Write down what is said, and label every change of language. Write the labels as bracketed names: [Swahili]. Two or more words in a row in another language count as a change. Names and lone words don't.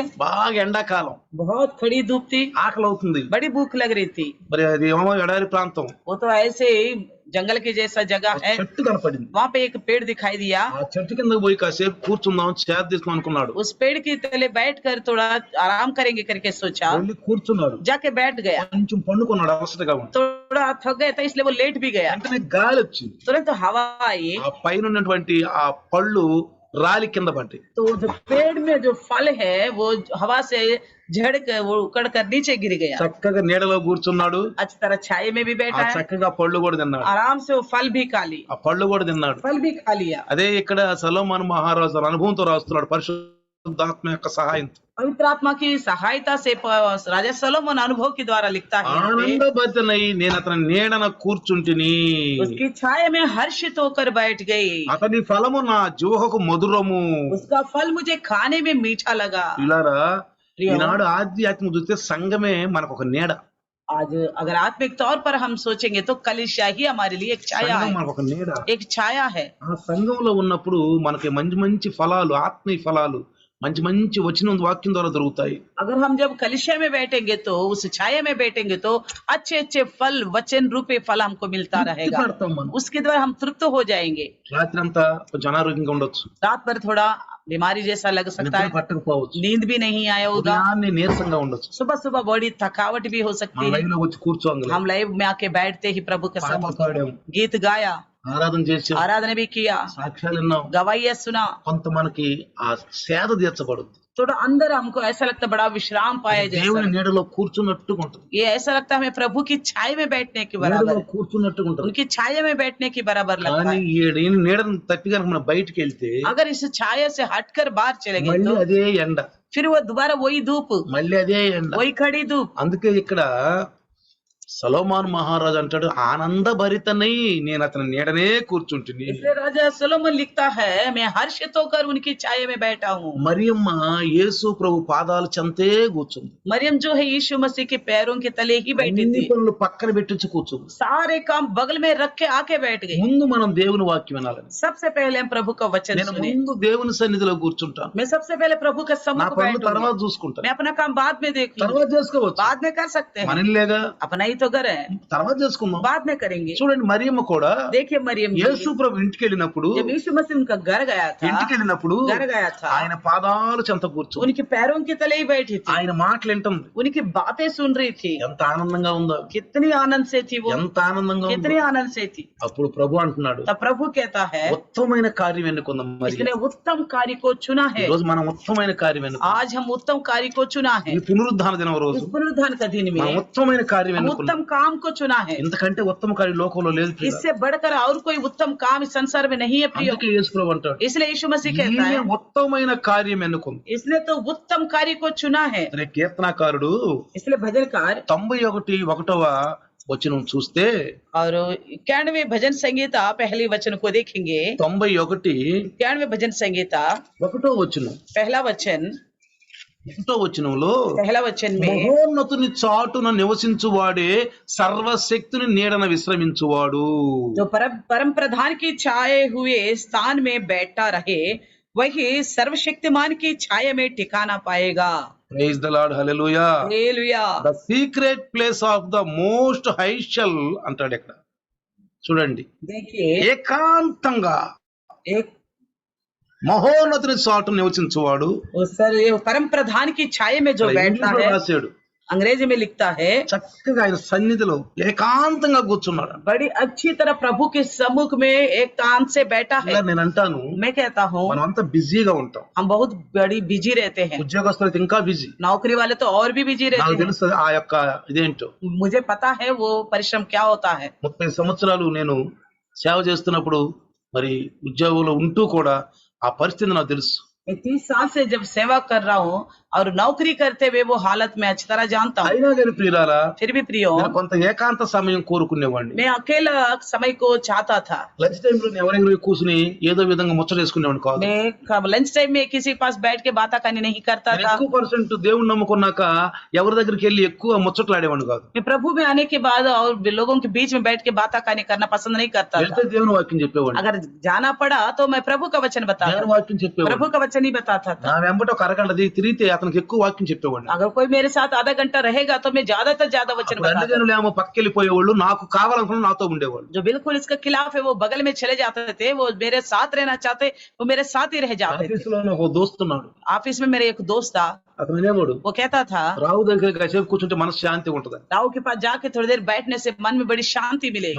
[Telugu] బాగా ఎండాకాలం [Hindi] बहुत खड़ी धूप थी, [Telugu] ఆకలి అవుతుంది. [Hindi] बड़ी भूख लग रही थी। [Telugu] మరి అది ఏమో ఎడారి ప్రాంతం, [Hindi] वो तो ऐसे ही जंगल के जैसा जगह है। [Telugu] చెట్టు కనపడింది. [Hindi] वहां पे एक पेड़ दिखाई दिया। [Telugu] ఆ చెట్టు కింద పోయి కాసేపు కూర్చుందాం చేత తీసుకుని అనుకున్నాడు. [Hindi] उस पेड़ के तले बैठकर थोड़ा आराम करेंगे करके सोचा, [Telugu] వెళ్ళి కూర్చున్నాడు. [Hindi] जाके बैठ गया। [Telugu] కొంచెం పండుకున్నాడు అలసటగా ఉంది. [Hindi] थोड़ा थक गया था इसलिए वो लेट भी गया। [Telugu] వెంటనే గాలి వచ్చింది. [Hindi] तुरंत हवा आई [Telugu] ఆ పైన ఉన్నటువంటి ఆ పళ్ళు రాలి కింద పడ్డాయి. [Hindi] तो जो पेड़ में जो फल है वो हवा से झड़ कर वो उकड़ कर नीचे गिर गया। [Telugu] చక్కగా నీడలో కూర్చున్నాడు. [Hindi] अच्छी तरह छाये में भी ఆ बैठा है, [Telugu] చక్కగా పళ్ళు కూడా తిన్నాడు. [Hindi] आराम से वो फल भी खा ली, [Telugu] ఆ పళ్ళు కూడా తిన్నాడు. [Hindi] फल भी खा लिया। [Telugu] అదే ఇక్కడ సొలొమోను మహారాజు తన అనుభవంతో రాస్తున్నాడు పరిశుద్ధాత్మ యొక్క సహాయంతో. [Hindi] पवित्र आत्मा की सहायता से राजा सोलोमन अनुभव के द्वारा लिखता है, [Telugu] ఆనందభరితనై నేను అతని నీడన కూర్చుంటిని, [Hindi] उसकी छाया में हर्षित होकर बैठ गई, [Telugu] అతని ఫలము నా జిహ్వకు మధురము. [Hindi] उसका फल मुझे खाने में मीठा लगा। [Telugu] ఇలారా ఈనాడు ఆధ్యాత్మిక చూస్తే సంఘమే మనకు ఒక నీడ. [Hindi] आज अगर आत्मिक तौर पर हम सोचेंगे तो कलीसिया ही हमारे लिए एक छाया [Telugu] సంఘం [Hindi] है, [Telugu] మనకు ఒక నీడ. [Hindi] एक छाया है। [Telugu] ఆ సంఘంలో ఉన్నప్పుడు మనకి మంచి మంచి ఫలాలు, ఆత్మీయ ఫలాలు, మంచి మంచి వచనం వాక్యం ద్వారా దొరుకుతాయి. [Hindi] अगर हम जब कलिसिया में बैठेंगे तो उस छाया में बैठेंगे तो अच्छे अच्छे फल वचन रूपे फल हमको मिलता रहेगा, [Telugu] పడతాం మనం. [Hindi] उसके द्वारा हम तृप्त हो जाएंगे। [Telugu] రాత్రి అంతా కొంచెం అనారోగ్యంగా ఉండొచ్చు, [Hindi] रात भर थोड़ा बीमारी जैसा लग सकता [Telugu] నిద్ర [Hindi] है, [Telugu] పట్టకపోవచ్చు, [Hindi] नींद भी नहीं आया होगा, [Telugu] ఉదయాన్నే నీరసంగా ఉండొచ్చు. [Hindi] सुबह सुबह बॉडी थकावट भी हो [Telugu] మన [Hindi] सकती है। [Telugu] లైవ్ లో వచ్చి కూర్చోంగలే, [Hindi] हम लाइव में आके बैठते ही प्रभु के [Telugu] పాటలు [Hindi] सामने [Telugu] పాడాం, [Hindi] गीत गाया, [Telugu] ఆరాధన చేసాం, [Hindi] आराधना भी किया, [Telugu] సాక్ష్యాలు విన్నాం. [Hindi] गवाहियां सुना, [Telugu] కొంత మనకి ఆ సేద తీర్చబడుద్ది. [Hindi] थोड़ा अंदर हमको ऐसा लगता है बड़ा विश्राम पाया जैसा। [Telugu] దేవుని నీడలో కూర్చున్నట్టుగా ఉంటుంది. [Hindi] ये ऐसा लगता है हमें प्रभु की छाया में बैठने के बराबर [Telugu] నీడలో [Hindi] है, [Telugu] కూర్చున్నట్టుగా ఉంటుంది. [Hindi] उनकी छाया में बैठने के बराबर लगता [Telugu] కానీ [Hindi] है। [Telugu] ఈ నీడను తప్పి కనుక మనం బయటికి వెళ్తే [Hindi] अगर इस छाया से हटकर बाहर चले गए [Telugu] మళ్ళీ [Hindi] तो [Telugu] అదే ఎండ, [Hindi] फिर वो दोबारा वही धूप, [Telugu] మళ్ళీ అదే ఎండ. [Hindi] वही खड़ी धूप। [Telugu] అందుకే ఇక్కడ సొలొమోను మహారాజు అంటాడు, ఆనందభరితనై నేను అతని నీడనే కూర్చుంటుని. [Hindi] इसलिए राजा सोलोमन लिखता है, मैं हर्षित होकर उनकी छाया में बैठा हूँ। [Telugu] మరియమ్మ యేసు ప్రభు పాదాల చెంతే కూర్చుంది. [Hindi] मरियम जो है यीशु मसीह के पैरों के तले ही बैठी [Telugu] అన్ని [Hindi] थी। [Telugu] పనులు పక్కన పెట్టించి కూర్చుంది. [Hindi] सारे काम बगल में रख के आके बैठ गई। [Telugu] ముందు మనం దేవుని వాక్యం వినాలని. [Hindi] सबसे पहले हम प्रभु का वचन [Telugu] నేను [Hindi] सुने। [Telugu] ముందు దేవుని సన్నిధిలో కూర్చుంటాను. [Hindi] मैं सबसे पहले प्रभु का [Telugu] నా [Hindi] सम्मुख [Telugu] పనులు [Hindi] बैठूंगी। [Telugu] తర్వాత చూసుకుంటాను. [Hindi] मैं अपना काम बाद में देख लूंगी। [Telugu] తర్వాత చేసుకోవచ్చు. [Hindi] बाद में कर सकते हैं, [Telugu] మన ఇల్లేగా, [Hindi] अपना ही तो घर है, [Telugu] తర్వాత చేసుకుందాం. [Hindi] बाद में करेंगे। [Telugu] చూడండి, మరియమ్మ కూడా [Hindi] देखिए मरियम जी, [Telugu] యేసు ప్రభు ఇంటికి వెళ్ళినప్పుడు [Hindi] जब यीशु मसीह उनका घर गया था, [Telugu] ఆయన పాదాలు చెంత కూర్చో [Hindi] उनके पैरों के तले ही बैठी थी, [Telugu] ఆయన మాటలు వింటుంది. [Hindi] उनकी बातें सुन रही थी। [Telugu] ఎంత ఆనందంగా ఉందో, [Hindi] कितनी आनंद से थी वो, [Telugu] ఎంత ఆనందంగా ఉందో. [Hindi] कितनी आनंद से थी। [Telugu] అప్పుడు ప్రభు అంటున్నాడు, [Hindi] तब प्रभु कहता है, [Telugu] ఉత్తమైన కార్యం ఎన్నుకుందాం. మరి [Hindi] इसने उत्तम कार्य को चुना है। [Telugu] ఈ రోజు మనం ఉత్తమైన కార్యం ఎన్నుకుందాం. [Hindi] आज हम उत्तम कार्य को चुना है। [Telugu] ఈ పునరుద్ధాన దినం రోజు [Hindi] इस पुनरुत्थान का दिन [Telugu] మనం [Hindi] में [Telugu] ఉత్తమైన కార్యం [Hindi] हम [Telugu] ఎన్నుకుందాం. [Hindi] उत्तम काम को चुना है। [Telugu] ఇంతకంటే ఉత్తమ కార్యం లోకంలో లేదు ప్రియులారా. [Hindi] इससे बढ़कर और कोई उत्तम काम इस संसार में नहीं है प्रियो। [Telugu] అందుకే యేసు ప్రభు అంటాడు, [Hindi] इसलिए यीशु मसीह कहता [Telugu] ఈయన [Hindi] है, [Telugu] ఉత్తమైన కార్యం ఎన్నుకుంది. [Hindi] इसने तो उत्तम कार्य को चुना है। [Telugu] అనే కీర్తనాకారుడు [Hindi] इसलिए भजनकार [Telugu] 91వ వచనం చూస్తే, [Hindi] और 91वें भजन संगीता पहले वचन को देखेंगे। [Telugu] 91 [Hindi] भजन संगीता [Telugu] 1వ వచనం, [Hindi] पहला वचन, [Telugu] 1వ వచనంలో [Hindi] पहला वचन में, [Telugu] మహోన్నతుని చాటున నివసించువాడే సర్వశక్తుని నీడన విశ్రమించువాడు. [Hindi] जो परम प्रधान की छाए हुए स्थान में बैठा रहे, वही सर्वशक्तिमान की छाया में ठिकाना पाएगा। [English] Praise the Lord, [Telugu] హల్లెలూయా. [Hindi] हालेलुया। [English] the secret place of the most high shall [Telugu] అంటాడు ఇక్కడ. చూడండి, [Hindi] देखिए, [Telugu] ఏకాంతంగా [Hindi] एक [Telugu] మహోన్నతుని చాటు నివసించువాడు. [Hindi] ये परम प्रधान की छाया में जो बैठता [Telugu] ఇంగ్లీష్లో [Hindi] है, [Telugu] రాశాడు, [Hindi] अंग्रेजी में लिखता है, [Telugu] చక్కగా ఆయన సన్నిధిలో ఏకాంతంగా కూర్చున్నాడు. [Hindi] बड़ी अच्छी तरह प्रभु के सम्मुख में एक कान से बैठा है। [Telugu] ఇలా నేను అంటాను, [Hindi] मैं कहता हूँ, [Telugu] మనం అంతా బిజీగా ఉంటాం. [Hindi] हम बहुत बड़ी बिजी रहते हैं। [Telugu] ఉద్యోగస్తులు అయితే ఇంకా బిజీ. [Hindi] नौकरी वाले तो और भी बिजी रहते [Telugu] నాకు [Hindi] हैं। [Telugu] తెలుస్తుంది ఆ యొక్క ఇదేంటో. [Hindi] मुझे पता है वो परिश्रम क्या होता है। [Telugu] 30 సంవత్సరాలు నేను సేవ చేస్తున్నప్పుడు మరి ఉద్యోగంలో ఉంటూ కూడా ఆ పరిస్థితి నాకు తెలుసు. [Hindi] मैं 30 साल से जब सेवा कर रहा हूँ और नौकरी करते हुए वो हालत में अच्छी तरह जानता हूँ। [Telugu] అయినా కానీ ప్రియులారా, [Hindi] फिर भी प्रियो, [Telugu] నేను కొంత ఏకాంత సమయం కోరుకునేవాడిని. [Hindi] मैं अकेला समय को चाहता था। [English] lunch time [Telugu] లో ఎవరైనా కూర్చుని ఏదో విధంగా ముచ్చటేసుకునేవాడిని కాదు. [Hindi] मैं [English] lunch time [Hindi] में किसी के पास बैठ के बात करनी नहीं करता [Telugu] నేను [Hindi] था। [Telugu] ఎక్కువ పర్సెంట్ దేవుణ్ణి నమ్ముకున్నాక ఎవరి దగ్గరికి వెళ్ళి ఎక్కువ ముచ్చట్లాడేవాడిని కాదు. [Hindi] मैं प्रभु में आने के बाद और लोगों के बीच में बैठ के बात करना पसंद नहीं करता [Telugu] వెళ్తే [Hindi] था। [Telugu] దేవుని వాక్యం చెప్పేవాడిని. [Hindi] अगर जाना पड़ा तो मैं प्रभु का वचन बताता [Telugu] దేవుని [Hindi] था, [Telugu] వాక్యం చెప్పేవాడిని. [Hindi] प्रभु का वचन ही बताता था। [Telugu] నా వెంబట ఒక అరగంట తిరిగితే అతనికి ఎక్కువ వాక్యం చెప్పేవాడిని. [Hindi] अगर कोई मेरे साथ आधा घंटा रहेगा तो मैं ज्यादा से ज्यादा वचन [Telugu] అప్పుడు అన్ని [Hindi] बताता। [Telugu] జనులు ఏమో పక్కెళ్ళిపోయేవాళ్ళు, నాకు కావాలనుకున్న నాతో ఉండేవాళ్ళు. [Hindi] जो बिल्कुल इसका खिलाफ है वो बगल में चले जाते थे, वो मेरे साथ रहना चाहते, वो मेरे साथ ही रह जाते थे। [Telugu] ఆఫీసులో ఒక దోస్తున్నాడు, [Hindi] ऑफिस में मेरे एक दोस्त था, [Telugu] అతను అనేవాడు, [Hindi] वो कहता था, [Telugu] రావు దగ్గర కాసేపు కూర్చుంటే మనసు శాంతి ఉంటది. [Hindi] राव के पास जाके थोड़ी देर बैठने से मन में बड़ी शांति मिलेगी,